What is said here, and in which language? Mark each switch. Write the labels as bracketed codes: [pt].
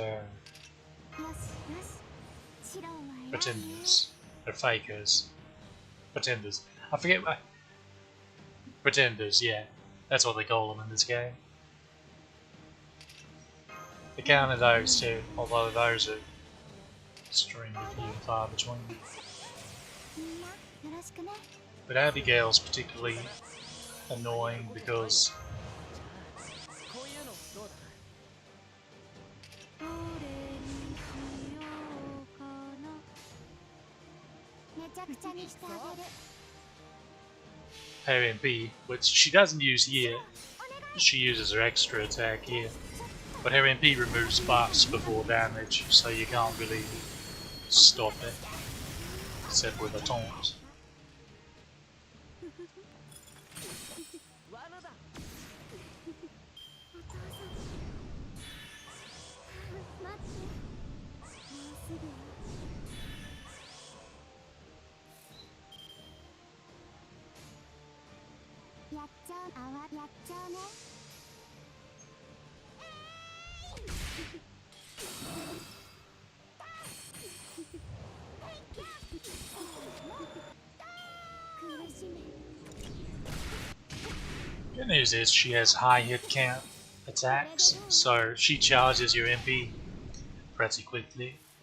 [ja] よしよしシロは偉いね [en] pretenders. They're fakers. Pretenders. I forget what. Pretenders, yeah. That's what they call them in this game. The counter those too, although those are extremely few and far between. [ja] みんなよろしくね [en] But Abigail's particularly annoying because [ja] こういうのどうだどれにしようかなめちゃくちゃにしてあげる [en] her MP, which she doesn't use here, she uses her extra attack here. But her MP removes buffs before damage, so you can't really stop it, except with a taunt. [ja] 罠だお父さん待ってもうすぐよやっちゃうやっちゃうね苦しめ [en] Good news is she has high hit count attacks, so she charges your MP pretty quickly.